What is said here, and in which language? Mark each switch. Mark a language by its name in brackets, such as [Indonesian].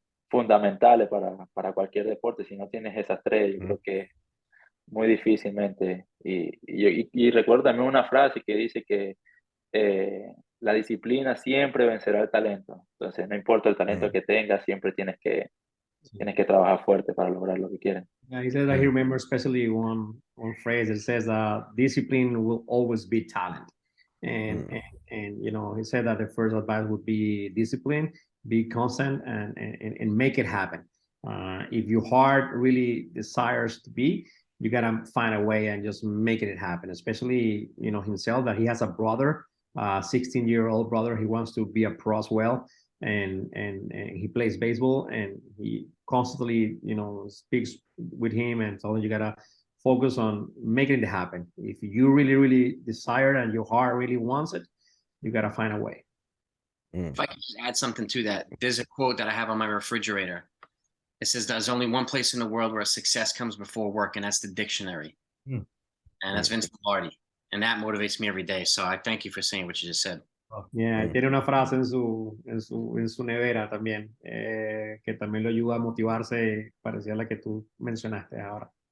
[Spanish] fundamentales para cualquier deporte. Si no tienes esas tres, yo creo que muy difícilmente. Y recuerdo también una frase que dice que la disciplina siempre vencerá el talento. Entonces, no importa el talento que tengas, siempre tienes que trabajar fuerte para lograr lo que quieres. [English] Yeah, he said that he remembers especially one phrase that says discipline will always beat talent. And you know, he said that the first advice would be discipline, be constant, and make it happen. If your heart really desires to be, you gotta find a way and just making it happen. Especially, you know, himself, that he has a brother, 16-year-old brother. He wants to be a pro as well, and he plays baseball, and he constantly, you know, speaks with him and told him you gotta focus on making it happen. If you really desire and your heart really wants it, you gotta find a way. If I could just add something to that, there's a quote that I have on my refrigerator. It says there's only one place in the world where success comes before work, and that's the dictionary. And that's Vince Lombardi. And that motivates me every day. So I thank you for saying what you just said. [Spanish] Yeah, tiene una frase en su nevera también, que también lo ayuda a motivarse, parecida a la que tú mencionaste ahora.